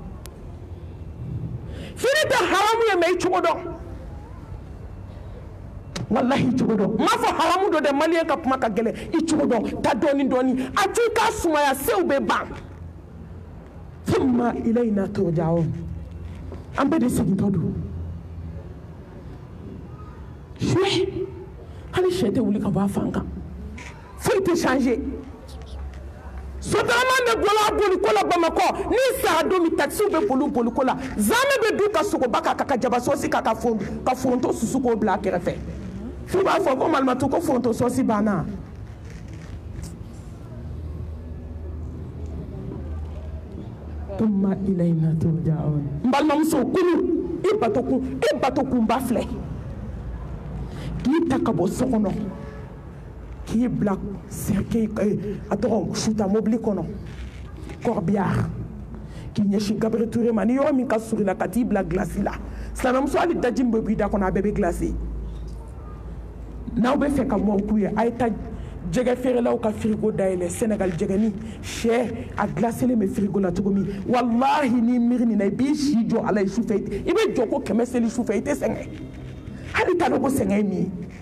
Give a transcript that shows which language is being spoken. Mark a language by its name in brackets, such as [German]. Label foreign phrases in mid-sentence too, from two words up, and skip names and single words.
[Bambara] fini tɛ haramu ye mais I cogo dɔn wallahi cogo dɔn m'a fɔ haramu dɔ dɛ maliyɛn ka kuma ka gɛlɛn I cogo dɔn ta dɔɔni dɔɔni a to I k'a sumaya sew bɛ ban [Arabic] ثم إلينا ترجعون [Bambara] an bɛɛ de segintɔ don suye hali sɛ tɛ wuli ka bɔ a fan kan foyi tɛ changer sotarama bɛ bɔla boliko la Bamakɔ ni sara don min taxi bɛ boli boliko la zamɛ bɛ du ka sogoba k'a ka jabasosi k'a ka foronto susu k'o bila a kɛrɛfɛ f'u b'a fɔ ko Malimatu ko foronto sosi banna [Arabic] ثم إلينا ترجعون [Bambara] n balimamuso kunu I bato kunba filɛ k'i ta ka bɔ so kɔnɔ k'i bila a tɔgɔ suta mobili kɔnɔ corbillard k'i ɲɛsin Gabriel Touré ma ni yɔrɔ min ka surun la ka t'i bila glace la sinamuso hali daji min bɛ bɔ I da kɔnɔ a bɛɛ bɛ glace n'aw bɛ fɛ ka mɔɔw k'u ye a ye taa jɛgɛ feerelaw ka frigo dayɛlɛ Sénégal jɛgɛni sɛ a glacelen bɛ frigo la cogo min wallahi ni miiri nin na I b'i si jɔ ala ye sufɛ I bɛ jɔ ko 100 seli sufɛ I tɛ sɛgɛn hali t'a dɔn ko sɛgɛn ye min ye